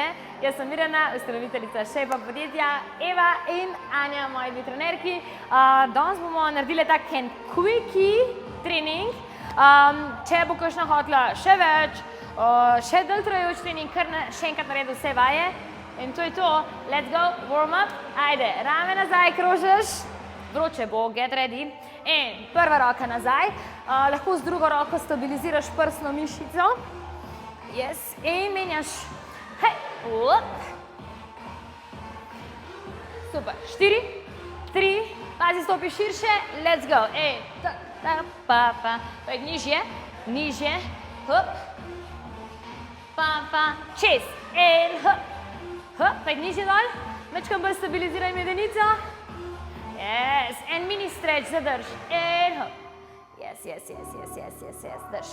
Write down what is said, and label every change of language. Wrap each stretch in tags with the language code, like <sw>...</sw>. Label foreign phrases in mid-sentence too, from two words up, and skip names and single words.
<sl>Jaz sem Mirjana, ustanoviteljica Shape Up podjetja, Eva in Anja, moji dve trenerki. Danes bomo naredili tak en quickie trening, če bo kakšna hotela še več, še dalj trajajoč trening, kar še enkrat naredi vse vaje. In to je to,</sl> <en>let's go, warm up,</en> <sl>ajde, rame nazaj krožiš, vroče bo,</sl> <en>get ready.</en> <sl>In prva roka nazaj, lahko z drugo roko stabiliziraš prsno mišico. Yes, in menjaš, hej, super, 4, 3, pazi, stopi širše,</sl> <en>let's go.</en> <sl>In, nižje, nižje, hop, čez, in hop. Pojď nižje dol, mečkam bolj stabiliziraj medenico. Yes, en</sl> <en>mini stretch,</en> <sl>zadrž. In hop. Yes, drž.</sl>